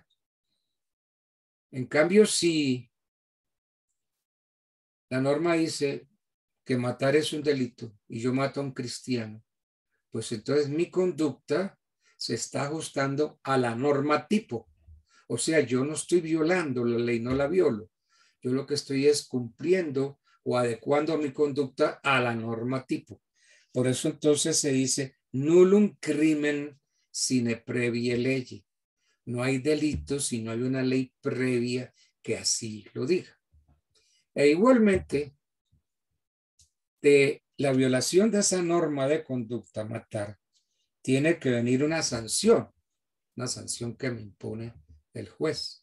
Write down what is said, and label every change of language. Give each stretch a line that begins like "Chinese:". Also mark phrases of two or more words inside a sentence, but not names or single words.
Spanish: En cambio, si la norma dice que matar es un delito y yo mato a un cristiano, pues entonces mi conducta se está ajustando a la norma tipo. O sea, yo no estoy violando la ley, no la violo. Yo lo que estoy es cumpliendo o adecuando mi conducta a la norma tipo. Por eso entonces se dice
Latin: nullum crimen sine previe legi.
Spanish: No hay delito si no hay una ley previa que así lo diga. E igualmente, de la violación de esa norma de conducta, matar, tiene que venir una sanción que me impone el juez.